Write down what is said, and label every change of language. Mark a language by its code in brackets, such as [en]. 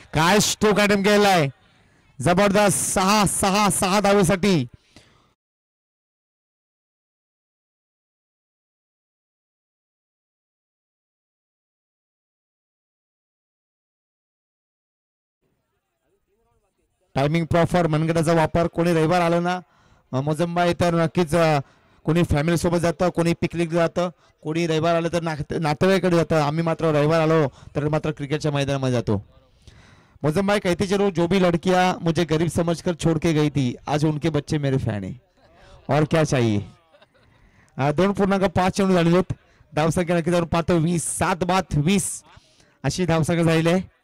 [mr] काय stroke attempt केलाय, जबरदस्त. 6 धावेसाठी टायमिंग प्रॉपर. मनगटाचा वापर. कोणी रविवार आलं ना मोजंबा तर नक्कीच कोणी फॅमिली सोबत जातं, कोणी पिकनिक जातं, कोणी रविवार आलं तर नातेवाईकडे जातं. आम्ही मात्र रविवार आलो तर मात्र क्रिकेटच्या मैदानामध्ये जातो. [hi] मोजंबा कहती चलो जो भी लड़कियां मुझे गरीब समझकर छोड़ के गई थी आज उनके बच्चे मेरे फॅन है और क्या चाहिए. [mr] 2.5 चेंडू झालेले आहेत. धावसंख्या नक्की जाऊन पाहतो 20. 7 बाद 20 अशी धावसंख्या झालेली आहे.